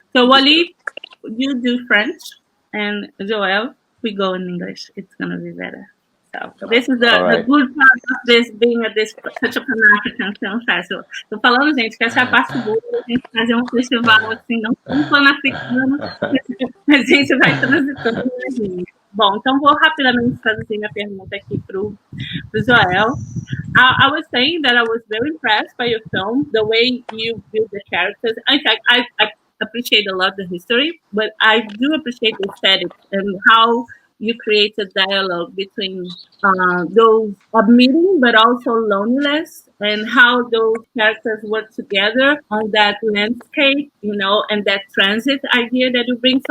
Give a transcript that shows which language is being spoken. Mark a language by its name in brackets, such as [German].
[English] So, Wally, you do French, and Joel, we go in English. It's gonna be better. So this is the good part of this being such a Pan-African film festival. [Portuguese] Tô falando, gente, que essa é a parte boa da gente fazer um festival assim, não tão pan-africano, a gente vai transitando nas linhas. Bom, então vou rapidamente traduzir minha pergunta aqui pro Joel. [English] I was saying that I was very impressed by your film, the way you build the characters. In fact, I appreciate a lot the history, but I do appreciate the aesthetic and how you create a dialogue between those of meeting, but also loneliness, and how those characters work together on that landscape, and that transit idea that you bring.